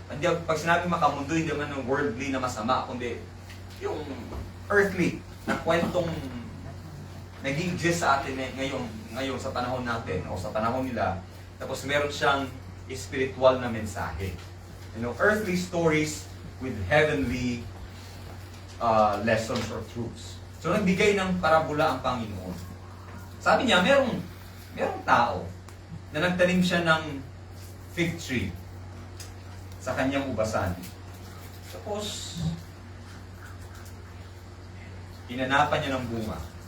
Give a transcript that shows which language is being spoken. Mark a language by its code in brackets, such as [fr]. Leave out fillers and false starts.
[tl] Pag sinabi makamundo, hindi naman ng worldly na masama, kundi yung earthly na kwentong nag-exist sa atin ngayon sa panahon natin o sa panahon nila. Tapos meron siyang spiritual na mensahe. [en] You know, earthly stories with heavenly lessons or truths. [tl] So nagbigay ng parabola ang Panginoon. Sabi niya, merong tao na nagtanim siya ng fig tree sa kanyang ubasan. Tapos, hinanapan niya ng bunga.